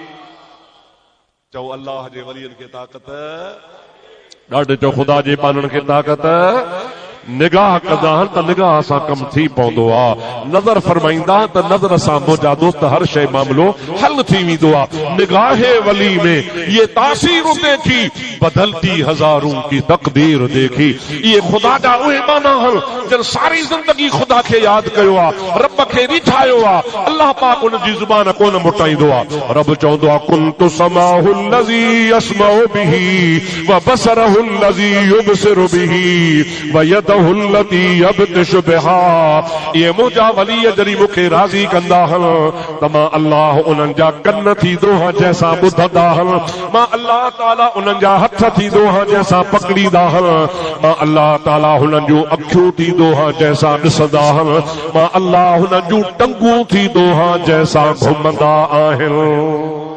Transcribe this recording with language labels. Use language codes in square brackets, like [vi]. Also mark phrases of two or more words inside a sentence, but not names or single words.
[sd] चओ अल्लाह जे वलियनि खे ताक़त, ॾाढे चओ ख़ुदा जे पाननि खे ताक़त। निगाह कंदा आहिनि त निगाह सां कमु थी पवंदो आहे, नज़र फरमाईंदा त नज़र सां मुंहिंजा दोस्त हर शइ मामिलो हल थी वेंदो आहे। [ur] निगाह वली में ये तासीर देखी, बदलती हज़ारों की तकदीर देखी। [sd] ये ख़ुदा जा उहे माना आहिनि जन सारी ज़िंदगी ख़ुदा खे यादि कयो आहे, रब खे रिठायो आहे। अल्लाह पाक उन जी ज़ुबान कोन मुटाईंदो आहे। [ar] रब [sd] चवंदो आहे [ar] كنت سمعه الذي يسمع به وبصره الذي يبصر به ويده التي يبطش بها. [sd] ये मुंहिंजा वली जॾहिं मूंखे राज़ी कंदा आहिनि त मां अल्लाह उन्हनि जा कन थींदो आहियां जंहिंसां ॿुधंदा आहिनि, मां अल्लाह ताला उन्हनि जा हथ थींदो आहियां जंहिंसां पकड़ींदा आहिनि, मां अल्लाह ताला हुननि जूं अखियूं थींदो आहियां जंहिंसां ॾिसंदा आहिनि, मां अल्लाह हुननि जूं टंगूं थींदो आहियां जंहिंसां घुमंदा आहिनि।